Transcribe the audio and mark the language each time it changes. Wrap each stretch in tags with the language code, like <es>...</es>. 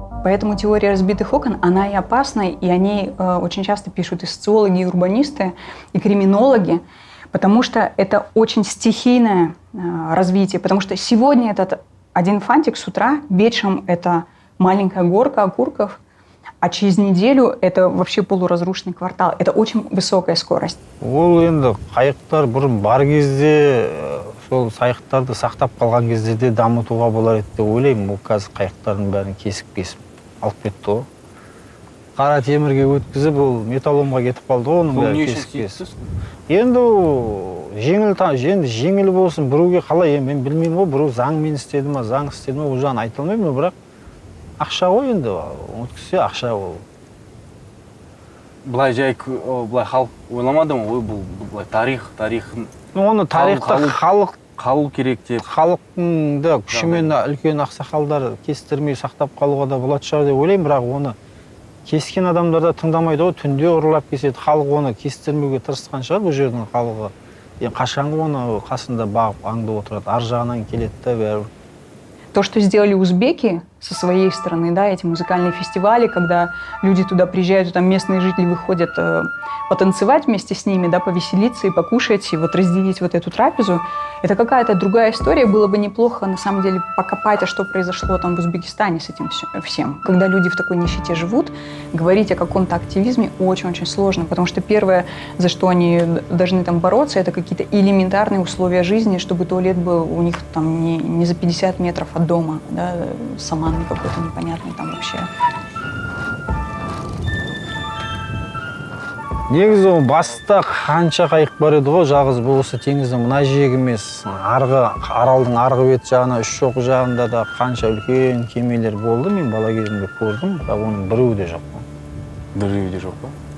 <ru>Поэтому теория разбитых окон, она и опасна, и о ней очень часто пишут и социологи, и урбанисты, и криминологи, потому что это очень стихийное развитие, потому что сегодня этот один фантик с утра, вечером это маленькая горка окурков, а через неделю это вообще полуразрушенный квартал. Это очень высокая скорость.</ru> <kk>Ол енді қайықтар бұрын бар кезде, сол қайықтарды сақтап қалған кезде де дамытуға болар еді деп ойлаймын. Ол қазір қайықтардың бәрін кесіп алып кетті ғой. қара темірге өткізіп ол металломға кетіп қалды ғой оның Бұл бәрі не үшін кесіп кесіп. істейсіз? Енді енді жеңіл болсын, біреуге қалай, мен білмеймін ғой, біреу заңмен істеді ма, заң істеді ма, ол жағын айта алмаймын, бірақ ақша ғой енді, өткізсе ақша ол. Былай былай халық ойламады ма? Ой, бұл былай тарих. Оны тарихта халық қалу керек деп. халықтың да күшімен үлкен ақсақалдар кестірмей сақтап қалуға да болады шығар деп ойлаймын, бірақ оны кескен адамдар да тыңдамайды ғой, түнде ұрлап кеседі, халық оны кестірмеуге тырысқан шығар бұл жердің халығы. Енді қашанғы оны қасында бағып аңдып отырады, ар жағынан келеді да бәрібір.</kk> <ru>То, что сделали узбеки со своей стороны, да, эти музыкальные фестивали, когда люди туда приезжают, и там местные жители выходят потанцевать вместе с ними, да, повеселиться и покушать, и вот разделить вот эту трапезу, это какая-то другая история. Было бы неплохо, на самом деле, покопать, а что произошло там в Узбекистане с этим всем. Когда люди в такой нищете живут, говорить о каком-то активизме очень-очень сложно, потому что первое, за что они должны там бороться, это какие-то элементарные условия жизни, чтобы туалет был у них там не за 50 метров от дома, да, саманный какой-то непонятный там вообще.</ru> <kk>Негізі ол баста қанша қайық бар еді ғой, жалғыз бұл осы теңіздің мына жиегі емес, аралдың арғы бет жағына, үш шоқ жағында да қанша үлкен кемелер болды, мен бала кезімде көрдім, бірақ оның біреуі де жоқ. Біреуі де жоқ па?</kk>